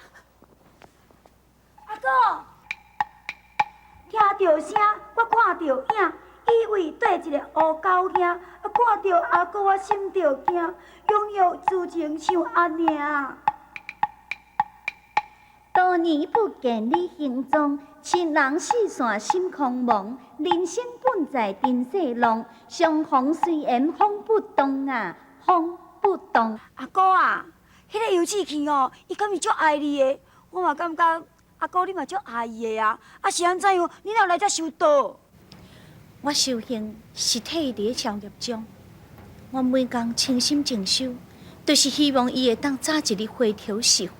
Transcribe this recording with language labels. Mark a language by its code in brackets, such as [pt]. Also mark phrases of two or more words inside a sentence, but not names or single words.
[nan] 阿哥，听到声，我看到影，以为缀一个乌狗兄，看到阿哥我心着惊，拥有自情像安尼啊！多年不见你行踪，亲人四散心空茫。人生本在尘世浪，相逢虽然风不动啊，风不动。阿哥啊，迄个游志去哦，伊敢是足爱你的，我嘛感觉阿哥你嘛足爱伊的啊。啊是安怎样？你哪有来遮修道？我修行是替伊伫消业中，我每工清心静修，就是希望伊会当早一日回头是岸。